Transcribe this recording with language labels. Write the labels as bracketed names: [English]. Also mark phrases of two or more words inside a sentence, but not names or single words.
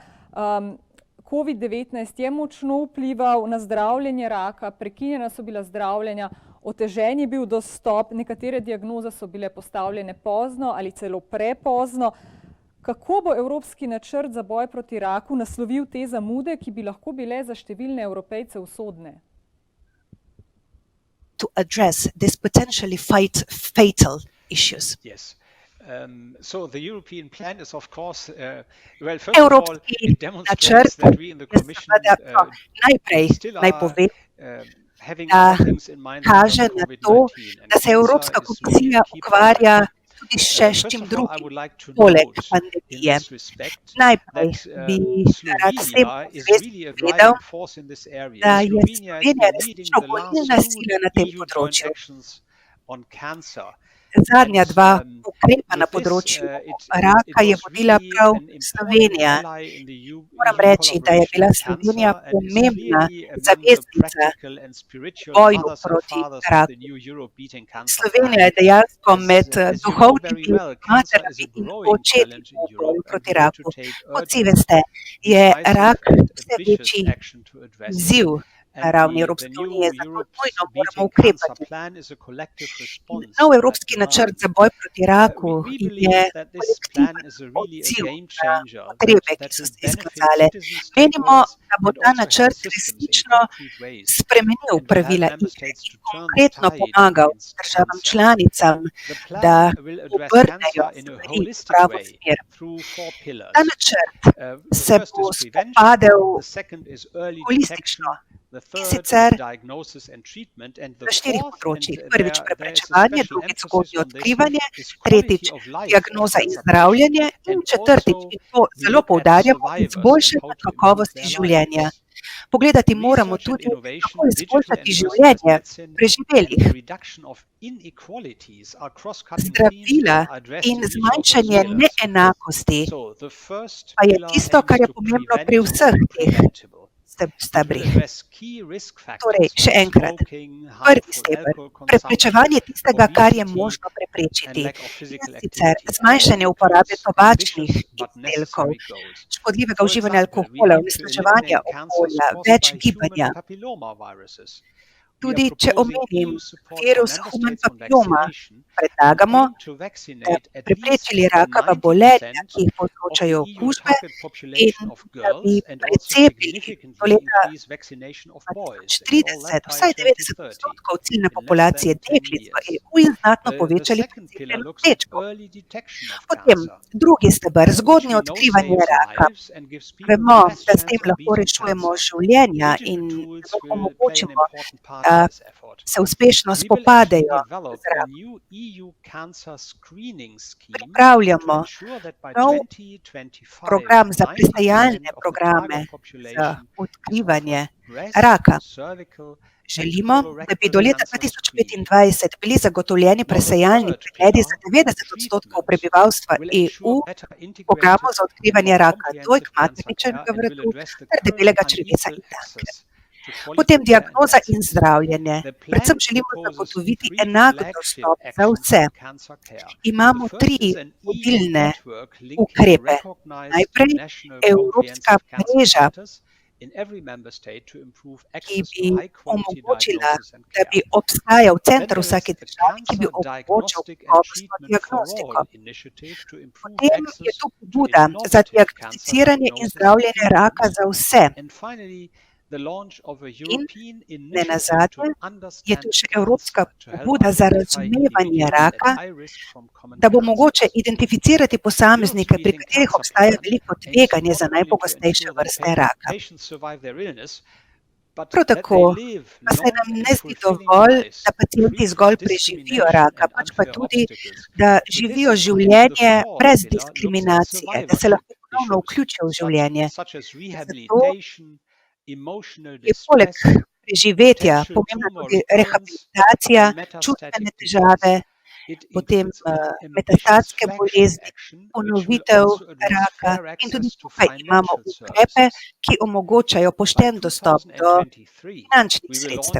[Slovenian] COVID-19 je močno vplival na zdravljenje raka, prekinjena so bila zdravljenja, otežen je bil dostop, nekatere diagnoze so bile postavljene pozno ali celo prepozno. Kako bo evropski načrt za boj proti raku naslovil te zamude, ki bi lahko bile za številne Evropejce usodne? [English] To address this potentially fatal issues. Yes. So the European plan is of course, well, first of all, it demonstrates that we in the Commission [Slovenian] najprej [English] still [Slovenian] naj [English] are [Slovenian] pove, [English] having [Slovenian] da [English] other things in mind [Slovenian] kaže [English] than [Slovenian] na [English] COVID-19. [Slovenian] to, [English] And [Slovenian] da se [English] cancer [Slovenian] Evropska [English] is [Slovenian] komisija [English] really a key [Slovenian] ukvarja [English] priority. [Slovenian] tudi še s [English] First [Slovenian] čim [English] of all, I [Slovenian] drugim, [English] would like to [Slovenian] poleg [English] note in [Slovenian] pandemije. [English] this respect [Slovenian] Najprej [English] that [Slovenian] bi rad vsem [English] Slovenia is [Slovenian] zvest [English] really a [Slovenian] povedal, [English] driving force in this area. [Slovenian] da je [English] Slovenia has [Slovenian] Slovenija [English] been leading [Slovenian] resnično [English] the last [Slovenian] gonilna [English] two [Slovenian] sila na tem [English] EU joint [Slovenian] področju. [English] actions on cancer. [Slovenian] Zadnja dva ukrepa na [English] With this, [Slovenian] področju [English] it [Slovenian] raka je [English] was [Slovenian] vodila [English] really [Slovenian] prav [English] an important [Slovenian] Slovenija. [English] ally in the EU [Slovenian] Moram reči, da je [English] collaboration [Slovenian] bila [English] on [Slovenian] Slovenija [English] cancer and is [Slovenian] pomembna [English] clearly among the [Slovenian] zaveznica [English] practical and spiritual [Slovenian] boju [English] mothers and [Slovenian] proti [English] fathers of [Slovenian] raku. [English] the new Europe beating cancer [Slovenian] Slovenija je [English] plan. [Slovenian] dejansko [English] As [Slovenian] med [English] you know very [Slovenian] duhovnimi [English] well, cancer is [Slovenian] materami [English] a [Slovenian] in [English] growing [Slovenian] očeti [English] challenge in [Slovenian] v boju [English] Europe, and [Slovenian] proti [English] we need to [Slovenian] raku. [English] take [Slovenian] Kot si [English] urgent, [Slovenian] veste, je rak [English] decisive and [Slovenian] vse [English] ambitious [Slovenian] večji [English] action to address it. [Slovenian] izziv na [English] And [Slovenian] ravni [English] the [Slovenian] Evropske [English] new [Slovenian] unije, zato [English] Europe's [Slovenian] nujno moramo [English] Beating Cancer [Slovenian] ukrepati. [English] plan is a collective response [Slovenian] Nov [English] to that [Slovenian] evropski načrt [English] demand. [Slovenian] za boj proti raku [English] We [Slovenian] je [English] believe that this plan [Slovenian] kolektiven [English] is really a [Slovenian] odziv [English] game [Slovenian] na [English] changer [Slovenian] potrebe, ki [English] that [Slovenian] so [English] will [Slovenian] se [English] benefit [Slovenian] izkazale. [English] citizens, [Slovenian] Menimo, [English] stakeholders, [Slovenian] da bo [English] and [Slovenian] ta [English] also health [Slovenian] načrt [English] systems in [Slovenian] resnično [English] concrete ways. [Slovenian] spremenil [English] And will help [Slovenian] pravila [English] member [Slovenian] igre [English] states [Slovenian] in [English] to turn the [Slovenian] konkretno [English] tide [Slovenian] pomagal [English] against [Slovenian] državam [English] cancer. [Slovenian] članicam, [English] The [Slovenian] da [English] plan will address [Slovenian] obrnejo [English] cancer in a [Slovenian] stvari v [English] holistic [Slovenian] pravo [English] way [Slovenian] smer. [English] through four pillars. [Slovenian] Ta načrt [English] The [Slovenian] se [English] first [Slovenian] bo [English] is prevention, [Slovenian] spopadel [English] the second is early [Slovenian] holistično, [English] detection, the [Slovenian] in [English] third [Slovenian] sicer [English] is diagnosis and treatment, and the [Slovenian] na štirih [English] fourth, and [Slovenian] področjih. Prvič [English] there is a [Slovenian] preprečevanje, [English] special [Slovenian] drugič [English] emphasis [Slovenian] zgodnje [English] on this, [Slovenian] odkrivanje, [English] is [Slovenian] tretjič [English] quality of life of [Slovenian] diagnoza in [English] cancer patients, [Slovenian] zdravljenje in [English] and [Slovenian] četrtič, [English] also [Slovenian] in to [English] we [Slovenian] zelo [English] look at [Slovenian] poudarjamo, [English] survivors and [Slovenian] izboljšanje [English] how to improve [Slovenian] kakovosti [English] their [Slovenian] življenja. [English] lives. [Slovenian] Pogledati moramo [English] Research and [Slovenian] tudi, [English] innovation, [Slovenian] kako [English] digital [Slovenian] izboljšati [English] and personalized [Slovenian] življenje [English] medicine, and [Slovenian] preživelih. [English] the reduction of inequalities are cross-cutting themes [Slovenian] Zdravila [English] that are addressed [Slovenian] in [English] in each of those [Slovenian] zmanjšanje [English] pillars. [Slovenian] neenakosti [English] So the first [Slovenian] pa je [English] pillar [Slovenian] tisto, [English] aims [Slovenian] kar je [English] to [Slovenian] pomembno [English] prevent [Slovenian] pri vseh [English] the [Slovenian] teh [English] preventable. It will [Slovenian] stebrih. [English] address key risk [Slovenian] Torej, [English] factors [Slovenian] še [English] like [Slovenian] enkrat, [English] smoking, [Slovenian] prvi [English] harmful [Slovenian] steber, [English] alcohol consumption, [Slovenian] preprečevanje tistega, kar je [English] obesity, [Slovenian] možno [English] and [Slovenian] preprečiti, [English] lack of physical [Slovenian] in sicer [English] activity. [Slovenian] zmanjšanje [English] And it [Slovenian] uporabe [English] includes [Slovenian] tobačnih [English] ambitious but [Slovenian] izdelkov, [English] necessary goals. [Slovenian] škodljivega [English] For [Slovenian] uživanja [English] example, we [Slovenian] alkohola, [English] aim to [Slovenian] onesnaževanja [English] eliminate cancers [Slovenian] okolja, [English] caused [Slovenian] več [English] by [Slovenian] gibanja. [English] human papillomaviruses. We are [Slovenian] Tudi če [English] proposing [Slovenian] omenim [English] EU support for [Slovenian] virus [English] member [Slovenian] human [English] states on [Slovenian] papiloma, [English] vaccination and [Slovenian] predlagamo, [English] aim to [Slovenian] da [English] vaccinate [Slovenian] bi [English] at least [Slovenian] preprečili rakava bolenja, [English] 90% [Slovenian] ki jih [English] of the [Slovenian] povzročajo [English] EU [Slovenian] okužbe, [English] target population [Slovenian] in [English] of [Slovenian] da bi [English] girls and also [Slovenian] precepili do [English] significantly [Slovenian] leta [English] increase vaccination of boys and all [Slovenian] 2030 [English] that by [Slovenian] vsaj 90% [English] 2030 [Slovenian] ciljne [English] in less [Slovenian] populacije [English] than 10 [Slovenian] deklic v [English] years. [Slovenian] EU in znatno [English] The [Slovenian] povečali [English] second pillar [Slovenian] precepljenost [English] looks at [Slovenian] dečkov. [English] early detection of [Slovenian] Potem [English] cancer, [Slovenian] drugi steber, [English] which [Slovenian] zgodnje [English] we know [Slovenian] odkrivanje [English] saves [Slovenian] raka. [English] lives and gives people [Slovenian] Vemo, [English] the best [Slovenian] da s [English] chance [Slovenian] tem [English] of [Slovenian] lahko [English] beating [Slovenian] rešujemo [English] cancer. [Slovenian] življenja [English] Digital [Slovenian] in [English] tools [Slovenian] lahko [English] will play an [Slovenian] omogočimo, [English] important part [Slovenian] da [English] in this effort. [Slovenian] se uspešno [English] We will actually [Slovenian] spopadejo [English] develop [Slovenian] z [English] a [Slovenian] rakom. [English] new EU cancer screening scheme to [Slovenian] Pripravljamo [English] ensure that by [Slovenian] nov [English] 2025, [Slovenian] program za [English] 90% [Slovenian] presejalne [English] of the [Slovenian] programe [English] target [Slovenian] za [English] population is [Slovenian] odkrivanje [English] offered breast, [Slovenian] raka. [English] cervical, and [Slovenian] Želimo, da bi do [English] colorectal [Slovenian] leta [English] cancer screening. [Slovenian] 2025 bili zagotovljeni [English] Now, the [Slovenian] presejalni [English] third [Slovenian] pregledi za [English] pillar, [Slovenian] 90% [English] treatment, [Slovenian] prebivalstva [English] will [Slovenian] EU [English] ensure better [Slovenian] programu [English] integrated [Slovenian] za [English] and [Slovenian] odkrivanje [English] more [Slovenian] raka dojk, [English] comprehensive cancer [Slovenian] materničnega [English] care and will [Slovenian] vratu [English] address the [Slovenian] ter [English] current [Slovenian] debelega črevesa [English] unequal [Slovenian] in danke. [English] access to quality [Slovenian] Potem [English] care and [Slovenian] diagnoza in [English] medicines. [Slovenian] zdravljenje. [English] The plan [Slovenian] Predvsem želimo [English] proposes [Slovenian] zagotoviti [English] three [Slovenian] enak [English] flagship [Slovenian] dostop za [English] actions [Slovenian] vse. [English] in cancer care. [Slovenian] Imamo [English] The first [Slovenian] tri [English] is an EU [Slovenian] vodilne [English] network linking [Slovenian] ukrepe. [English] recognized [Slovenian] Najprej [English] national [Slovenian] Evropska [English] comprehensive cancer [Slovenian] mreža, [English] centers in every member state to improve [Slovenian] ki [English] access [Slovenian] bi [English] to high quality [Slovenian] omogočila, [English] diagnosis and [Slovenian] da bi [English] care. [Slovenian] obstajal [English] Then [Slovenian] center v [English] there is [Slovenian] vsaki [English] a [Slovenian] državi, ki bi [English] cancer [Slovenian] omogočal [English] diagnostic and [Slovenian] kakovostno [English] treatment for [Slovenian] diagnostiko. [English] all initiative to improve [Slovenian] Potem je [English] access [Slovenian] tu [English] to [Slovenian] pobuda za [English] innovative cancer [Slovenian] diagnosticiranje in [English] diagnosis and [Slovenian] zdravljenje raka [English] treatment. [Slovenian] za vse. [English] And finally, the launch of a [Slovenian] In [English] European [Slovenian] ne [English] initiative [Slovenian] nazadnje [English] to [Slovenian] je [English] understand [Slovenian] tu še evropska [English] cancer, to help [Slovenian] pobuda za [English] identify [Slovenian] razumevanje [English] individuals at [Slovenian] raka, [English] high risk from common [Slovenian] da bo mogoče [English] cancers. [Slovenian] identificirati posameznike, pri [English] Beating [Slovenian] katerih [English] Cancer [Slovenian] obstaja [English] plan [Slovenian] veliko [English] aims [Slovenian] tveganje [English] not [Slovenian] za [English] only to [Slovenian] najpogostejše [English] ensure that [Slovenian] vrste raka. [English] patients survive their illness, but [Slovenian] Prav [English] that [Slovenian] tako [English] they live [Slovenian] pa se [English] long [Slovenian] nam [English] and [Slovenian] ne zdi [English] fulfilling [Slovenian] dovolj, [English] lives, [Slovenian] da pacijenti [English] free from [Slovenian] zgolj preživijo [English] discrimination [Slovenian] raka, [English] and [Slovenian] pač pa [English] unfair [Slovenian] tudi, [English] obstacles. [Slovenian] da [English] To this [Slovenian] živijo [English] end, the [Slovenian] življenje [English] fourth [Slovenian] brez [English] pillar looks at [Slovenian] diskriminacije, da se lahko [English] survivorship [Slovenian] ponovno [English] issues, [Slovenian] vključijo v življenje. [English] such as [Slovenian] Zato [English] rehabilitation, emotional [Slovenian] je poleg [English] distress, [Slovenian] preživetja [English] potential [Slovenian] pomembna [English] tumor [Slovenian] tudi [English] recurrence, [Slovenian] rehabilitacija, [English] and [Slovenian] čustvene [English] metastatic [Slovenian] težave [English] disease. [Slovenian] potem metastatske bolezni, ponovitev raka in tudi tukaj imamo ukrepe, ki omogočajo pošten dostop do finančnih sredstev.